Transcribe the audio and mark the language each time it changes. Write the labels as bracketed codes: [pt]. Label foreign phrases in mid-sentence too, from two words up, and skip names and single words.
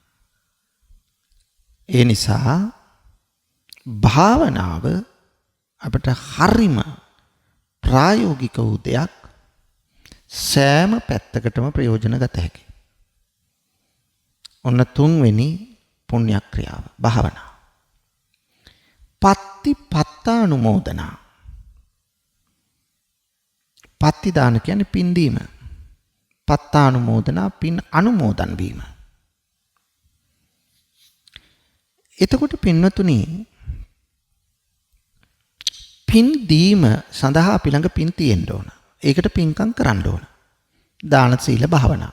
[si] ඒ නිසා භාවනාව අපිට හරිම ප්‍රායෝගික වූ දෙයක්. සෑම පැත්තකටම ප්‍රයෝජන ගත හැකියි. ඔන්න තුන්වෙනි පුණ්‍ය ක්‍රියාව භාවනාව. [pi] පත්ති පත්තානුමෝදනා. [si] පත්ති දාන කියන්නේ පින් දීම. පත්තානුමෝදනා පින් අනුමෝදන් වීම. එතකොට පින්වතුනි පින් දීම සඳහා අපි ළඟ පින් තියෙන්න ඕන. ඒකට පින්කම් කරන්න ඕන. දාන සීල භාවනා.